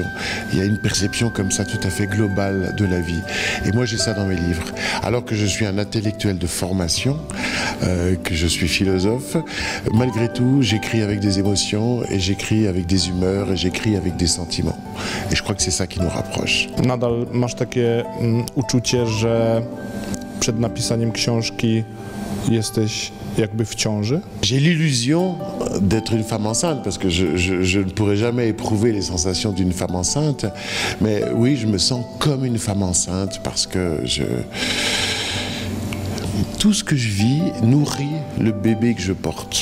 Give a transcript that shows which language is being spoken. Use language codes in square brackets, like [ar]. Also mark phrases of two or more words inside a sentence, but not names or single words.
[fr] Il y a une perception comme ça tout à fait globale de la vie. Et moi, j'ai ça dans mes livres. Alors que je suis un intellectuel de formation, que je suis philosophe, malgré tout, j'écris avec des émotions et j'écris avec des humeurs et j'écris avec des sentiments. Et je crois que c'est ça qui nous rapproche. [pl] Nadal masz takie uczucie, że przed napisaniem książki jesteś jakby w ciąży? [fr] J'ai l'illusion d'être une femme enceinte parce que je ne pourrai jamais éprouver les sensations d'une femme enceinte. Mais oui, je me sens comme une femme enceinte parce que tout ce que je vis nourrit le bébé que je porte.